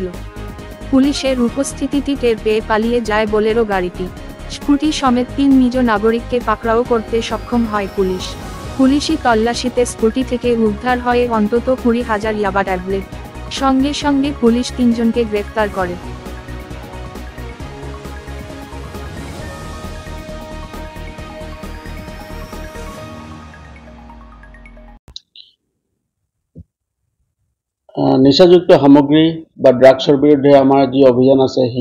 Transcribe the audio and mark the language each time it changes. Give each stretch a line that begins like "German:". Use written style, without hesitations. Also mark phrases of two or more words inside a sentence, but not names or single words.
Bangla: পুলিশের উপস্থিতিটি টের পেয়ে পালিয়ে যায় বোলেরো গাড়িটি। স্কুটি সমেত 3 নিজ নাগরিককে পাকড়াও করতে সক্ষম হয় পুলিশ। পুলিশি তল্লাশিতে স্কুটি থেকে উদ্ধার হয় অন্তত 20,000 ইয়াবা ট্যাবলেট। সঙ্গে সঙ্গে পুলিশ 3 জনকে গ্রেফতার করে।
Assamese: নিচাযুক্ত সামগ্ৰী বা ড্ৰাগছৰ বিৰুদ্ধে আমাৰ যি অভিযান আছে সেই